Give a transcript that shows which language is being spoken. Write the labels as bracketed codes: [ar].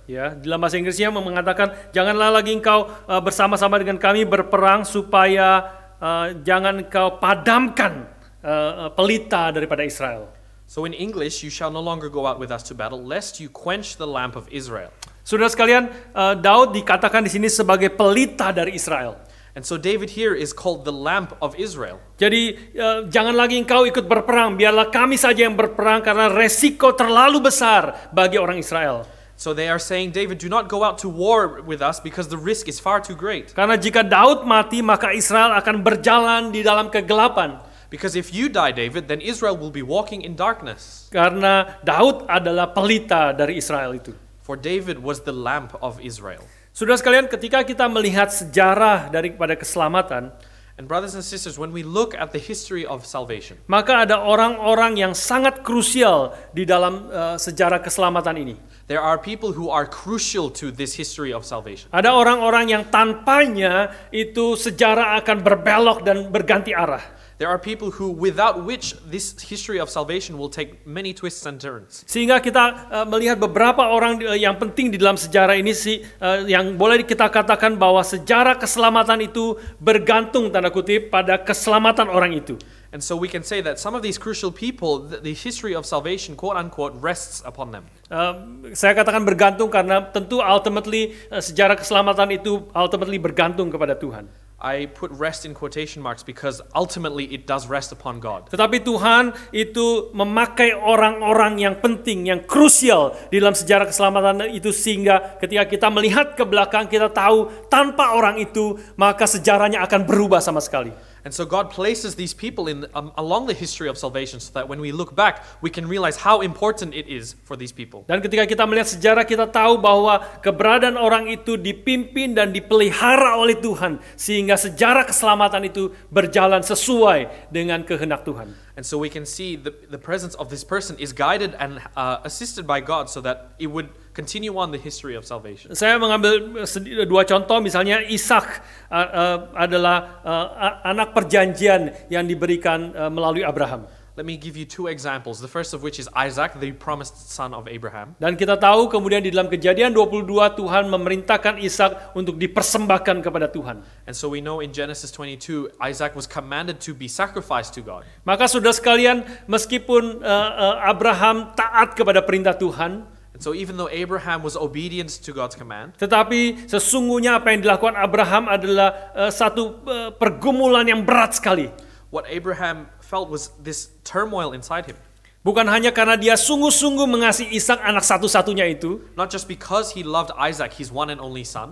[id] Ya, dalam bahasa Inggrisnya mengatakan, janganlah lagi engkau bersama-sama dengan kami berperang supaya jangan engkau padamkan pelita daripada Israel. [en] So in English, you shall no longer go out with us to battle, lest you quench the lamp of Israel. [id] Saudara sekalian, Daud dikatakan di sini sebagai pelita dari Israel. [en] And so David here is called the lamp of Israel. [id] Jadi jangan lagi engkau ikut berperang, biarlah kami saja yang berperang karena resiko terlalu besar bagi orang Israel. [en] So they are saying, David, do not go out to war with us because the risk is far too great. [id] Karena jika Daud mati, maka Israel akan berjalan di dalam kegelapan. [en] Because if you die, David, then Israel will be walking in darkness. [id] Karena Daud adalah pelita dari Israel itu. [en] For David was the lamp of Israel. [id] Saudara sekalian, ketika kita melihat sejarah daripada keselamatan, [en] and brothers and sisters, when we look at the history of salvation, [id] maka ada orang-orang yang sangat krusial di dalam sejarah keselamatan ini. [en] There are people who are crucial to this history of salvation. [id] Ada orang-orang yang tanpanya itu sejarah akan berbelok dan berganti arah. [en] There are people who, without which this history of salvation will take many twists and turns. [id] Sehingga kita melihat beberapa orang yang penting di dalam sejarah ini yang boleh kita katakan bahwa sejarah keselamatan itu bergantung tanda kutip pada keselamatan orang itu. [en] And so we can say that some of these crucial people, the history of salvation, quote unquote, rests upon them. [id] Saya katakan bergantung karena tentu ultimately sejarah keselamatan itu ultimately bergantung kepada Tuhan. [en] I put rest in quotation marks because ultimately it does rest upon God. [id] Tetapi Tuhan itu memakai orang-orang yang penting, yang krusial di dalam sejarah keselamatan itu, sehingga ketika kita melihat ke belakang kita tahu tanpa orang itu maka sejarahnya akan berubah sama sekali. [en] And so God places these people in along the history of salvation so that when we look back, we can realize how important it is for these people. [id] Dan ketika kita melihat sejarah, kita tahu bahwa keberadaan orang itu dipimpin dan dipelihara oleh Tuhan, sehingga sejarah keselamatan itu berjalan sesuai dengan kehendak Tuhan. [en] And so we can see the presence of this person is guided and assisted by God so that it would continue on the history of salvation. [id] Saya mengambil dua contoh, misalnya Ishak adalah anak perjanjian yang diberikan melalui Abraham. [en] Let me give you two examples. The first of which is Isaac, the promised son of Abraham. [id] Dan kita tahu kemudian di dalam Kejadian 22 Tuhan memerintahkan Ishak untuk dipersembahkan kepada Tuhan. [en] And so we know in Genesis 22, Isaac was commanded to be sacrificed to God. [id] Maka saudara sekalian, meskipun Abraham taat kepada perintah Tuhan, [en] And so even though Abraham was obedient to God's command, [id] tetapi sesungguhnya apa yang dilakukan Abraham adalah satu pergumulan yang berat sekali. [en] what Abraham felt was this turmoil inside him. [id] Bukan hanya karena dia sungguh-sungguh mengasihi Ishak, anak satu-satunya itu, [en] Not just because he loved Isaac, his one and only son,